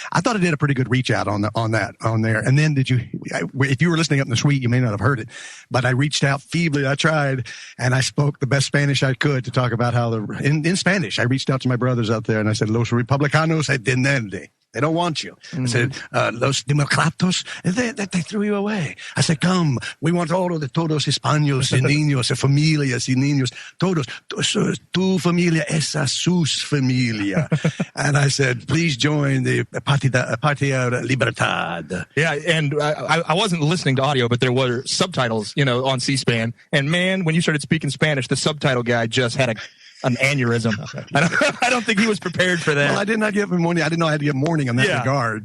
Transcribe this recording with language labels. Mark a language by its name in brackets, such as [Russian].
[English] I thought I did a pretty good reach out on there. And then if you were listening up in the suite, you may not have heard it, but I reached out feebly. I tried, and I spoke the best Spanish I could to talk about how in Spanish, I reached out to my brothers out there, and I said, [Spanish] Los Republicanos entienden. [English] They don't want you. I said, [Spanish] Los Democratos, [English] they threw you away. I said, come, we want all of the [Spanish] todos Hispanos y niños y familias y niños, todos. Tu familia esa sus familia. [English] And I said, please join the Patria Libertad. Yeah, and I wasn't listening to audio, but there were subtitles, on C-SPAN. And man, when you started speaking Spanish, the subtitle guy just had an aneurysm. I don't think he was prepared for that. Well, I did not give him warning. I didn't know I had to give warning in that regard.